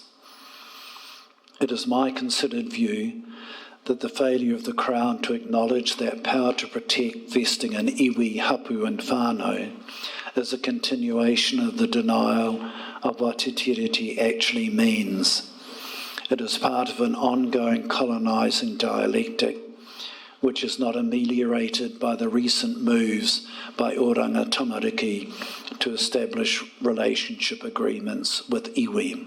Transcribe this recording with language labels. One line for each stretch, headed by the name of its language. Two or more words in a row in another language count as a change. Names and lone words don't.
English: It is my considered view that the failure of the Crown to acknowledge that power to protect vesting in
Māori: iwi, hapu
English: and whānau is a continuation of the denial of what Te Tiriti actually means. It is part of an ongoing colonising dialectic which is not ameliorated by the recent moves by Oranga Tamariki to establish relationship agreements with iwi.